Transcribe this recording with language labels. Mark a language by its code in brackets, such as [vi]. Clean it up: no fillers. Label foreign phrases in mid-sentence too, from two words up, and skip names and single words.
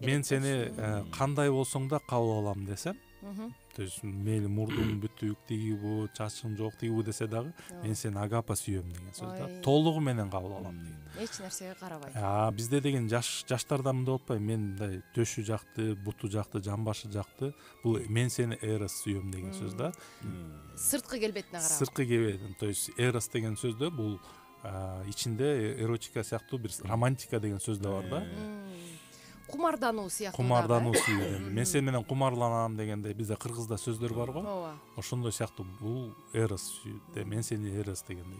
[ky] Мен сени кандай болсоң да кабыл алам десем, [ru] то есть [ky] мейли мурдуң бүтүк тигибу, чачың жок тигибу десе дагы, мен сени агапа сүйөм деген сөз да. Толугу менен кабыл алам деген. Эч нерсеге карабай. Бизде деген жаштарда мындай болуп атпайбы, мен мындай төшү жакты, буту жакты, жамбашы жакты, бул мен сени эрос сүйөм деген сөз да. Сырткы келбетине карап. Сырткы келбетине, [ru] то есть [ky] эрос деген сөздө бул ичинде эротика сыяктуу бир романтика деген сөз да бар да. Кумардануу сыяктуу. Кумардануу сүйүү. Мен сен менен кумарланам дегенде бизде кыргызда сөздөр бар го. Ошондой сыяктуу бул эрос сүйүү. Мен сени эрос дегендей.